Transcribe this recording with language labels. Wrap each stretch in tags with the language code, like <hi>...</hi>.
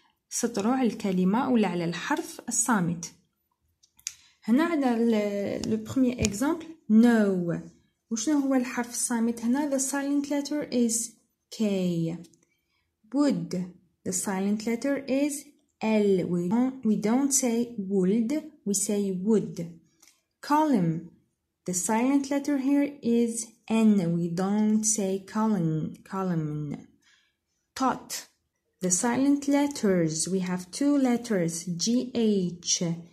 <ar>سطروا على الكلمة ولا على الحرف الصامت. هنا عندنا</ar> <fr>le premier exemple</fr> <ar>no. وشنو هو الحرف الصامت هنا؟</ar> <en>The silent letter is K. Wood. The silent letter is L. We don't say would, we say would. Column. The silent letter here is N. We don't say column. Tot. The silent letters, we have two letters, GH.</en>